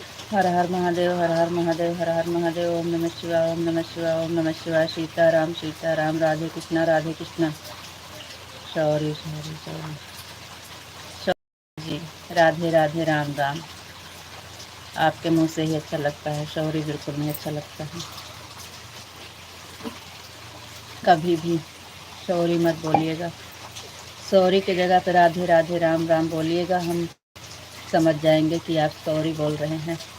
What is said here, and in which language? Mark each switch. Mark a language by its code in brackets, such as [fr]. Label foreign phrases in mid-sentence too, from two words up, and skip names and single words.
[hi] हर हर महादेव, हर हर महादेव, हर हर महादेव। ओम नमः शिवाय, ओम नमः शिवाय, ओम नमः शिवाय। सीताराम सीताराम, राधे कृष्णा राधे कृष्णा। शौरी शौरी शौरी शौरी जी, राधे राधे, राम राम। आपके मुंह से ही अच्छा लगता है, शौरी बिल्कुल नहीं अच्छा लगता है। कभी भी शौरी मत बोलिएगा। सॉरी की जगह पे राधे राधे, राम राम बोलिएगा, हम समझ जाएंगे कि आप सॉरी बोल रहे हैं।